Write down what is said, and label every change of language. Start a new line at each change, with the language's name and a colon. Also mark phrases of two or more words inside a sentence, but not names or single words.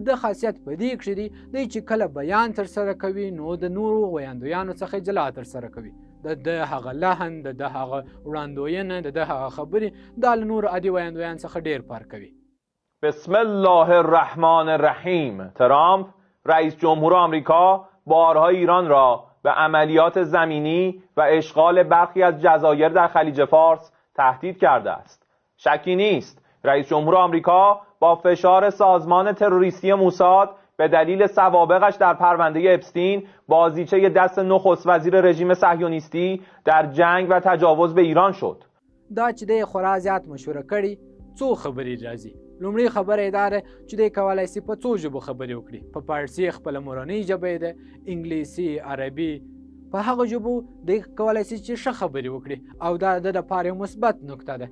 Pashto: د خاصیت په دې کې دی چې کله بیان ترسره کوي نو د نورو ویاندویانو څخه جلا ترسره کوي. د هغه لحن، د هغه وړاندوینه، د هغه خبرې دا له نورو عادي ویاندویان څخه ډیر فرق کوي.
Arabic: بسم الله الرحمن الرحیم.
Persian: ترامپ رئیس جمهور آمریکا بارها ایران را به عملیات زمینی و اشغال برخی از جزایر در خلیج فارس تهدید کرده است. شکی نیست رئیس جمهور آمریکا با فشار سازمان تروریستی موساد به دلیل سوابقش در پرونده اپستین بازیچه دست نخست وزیر رژیم صهیونیستی در جنگ و تجاوز به ایران شد.
Pashto: دا چې د خورا زیات مشوره کړي څو خبرې راځي. لومړی خبره دا ده چې دی کولی شي په څو ژبو خبرې وکړي. په فارسي خپله مورنۍ ژبه یې ده، انګلیسي، عربي، په هغه ژبو دی کولی شي چې ښه خبرې وکړي او دا د لپاره مثبت نکته ده.